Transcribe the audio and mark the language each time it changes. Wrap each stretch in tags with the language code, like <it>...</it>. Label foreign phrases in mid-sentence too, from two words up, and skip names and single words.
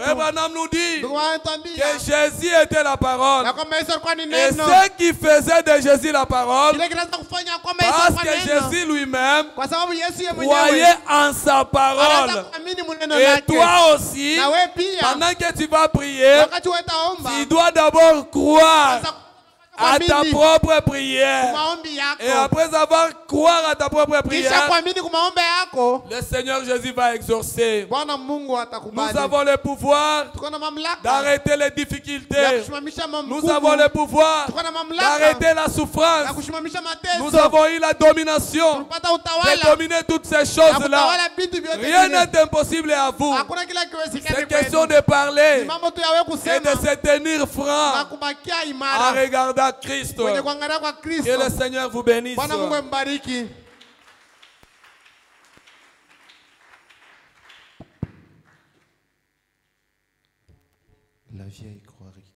<fr>Frère Branham nous dit</fr> <sw>Ndugu wanatuambia</sw> <fr>que Jésus était la parole.</fr> <sw>ya kwamba Yesu alikuwa ni</sw> <fr>Et</fr> <sw>neno.</sw> <fr>ce qui faisait de Jésus la parole,</fr> <sw>Kile kinaweza kufanya kwamba Yesu</sw> <fr>parce</fr> <sw>alikuwa</sw> <fr>que</fr> <sw>neno.</sw> <fr>Jésus lui-même</fr> <sw>Kwa sababu Yesu yeye</sw> <fr>croyait</fr> <sw>mwenyewe</sw> <fr>en sa</fr> <sw>anaweza</sw> <fr>parole.</fr> <sw>kuamini mneno</sw> <fr>Et</fr> <sw>lake.</sw> <fr>toi aussi,</fr> <sw>Na wewe pia</sw> <fr>pendant que tu vas prier,</fr> <sw>wakati wewe utaomba</sw> <fr>tu dois d'abord croire</fr> <sw>sasa</sw> <fr>à ta</fr> <sw>kuamini</sw> <fr>propre prière.</fr> <sw>maombi</sw> <fr>Et</fr> <sw>yako.</sw> <fr>après avoir croire à ta propre</fr> <sw>Kisha</sw> <fr>prière,</fr> <sw>kuamini kwa maombi yako,</sw> <fr>le Seigneur Jésus va exaucer.</fr> <sw>Bwana Mungu</sw> <fr>Nous</fr> <sw>atakubali.</sw> <fr>avons le pouvoir</fr> <sw>Tuko na mamlaka</sw> <fr>d'arrêter les</fr> <sw>ya</sw> <fr>difficultés.</fr> <sw>kusimamisha</sw> <fr>Nous avons le pouvoir</fr> <sw>Tuko na mamlaka</sw> <fr>d'arrêter la</fr> <sw>ya</sw> <fr>souffrance.</fr> <sw>kusimamisha</sw> <fr>Nous</fr> <sw>mateso.</sw> <fr>avons eu la domination</fr> <sw>Tulipata</sw> <fr>de</fr> <sw>utawala</sw> <fr>dominer toutes ces</fr> <sw>ya</sw> <fr>choses-là.</fr> <sw>kutawala vitu vyote</sw> <fr>Rien</fr> <sw>vile.</sw> <fr>n'est impossible à vous.</fr> <sw>Hakuna kila kiwezekani</sw> <fr>C'est</fr> <sw>kwenu.</sw> <fr>question de parler</fr> <sw>Ni mambo tu yawe</sw> <fr>et</fr> <sw>kusema</sw> <fr>de se tenir</fr> <sw>na</sw> <fr>franc</fr> <sw>kubakia</sw> <fr>en</fr> <sw>imara</sw> <fr>regardant Christ.</fr> <sw>kwenye kuangalia kwa</sw> <fr>Que le</fr> <sw>Kristo.</sw> <fr>Seigneur vous bénisse.</fr> <sw>Bwana Mungu ambariki.</sw> <fr>La vieille croirie.</fr>